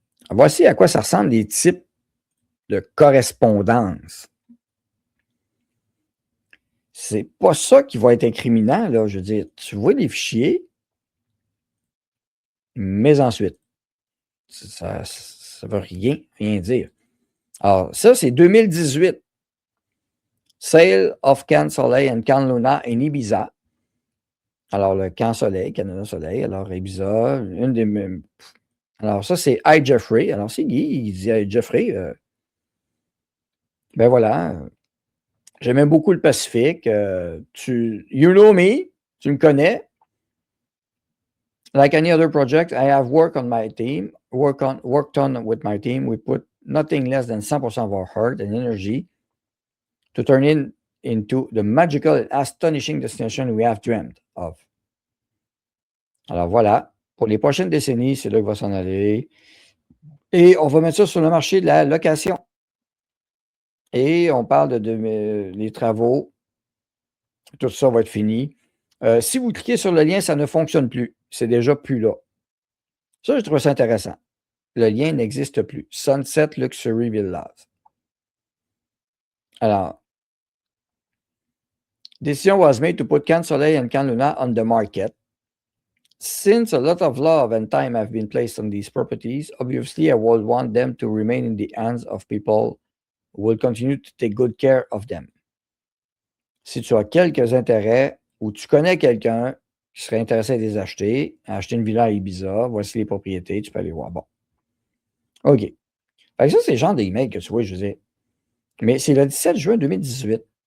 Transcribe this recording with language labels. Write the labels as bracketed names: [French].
[French] Voici à quoi ça ressemble les types de correspondance. C'est pas ça qui va être incriminant, là. Je veux dire, tu vois les fichiers, mais ensuite, ça ne veut rien dire. Alors, ça, c'est 2018. [English] Sale of Can Soleil and Can Luna in Ibiza. [French] Alors, le Can Soleil, Canada Soleil. Alors, Ibiza, une des mêmes. Alors, ça, c'est Hi Jeffrey. Alors, c'est Guy, il dit Hi Jeffrey. Ben voilà. J'aimais beaucoup le Pacifique. [English] You know me, [French] tu me connais. [English] Like any other project, I have worked on with my team. We put nothing less than 100% of our heart and energy to turn it into the magical and astonishing destination we have dreamed of. [French] Alors voilà, pour les prochaines décennies, c'est là qu'il va s'en aller. Et on va mettre ça sur le marché de la location. Et on parle les travaux. Tout ça va être fini. Si vous cliquez sur le lien, ça ne fonctionne plus. C'est déjà plus là. Ça, je trouve ça intéressant. Le lien n'existe plus. Sunset Luxury Villas. [English] Alors, decision was made to put Can Soleil and Can Luna on the market. Since a lot of love and time have been placed on these properties, obviously I would want them to remain in the hands of people who will continue to take good care of them. [French] Si tu as quelques intérêts ou tu connais quelqu'un qui serait intéressé à les acheter, à acheter une villa à Ibiza, voici les propriétés, tu peux aller voir. Bon. OK. Fait que ça, c'est le genre d'email que tu vois, je veux dire. Mais c'est le 17 juin 2018.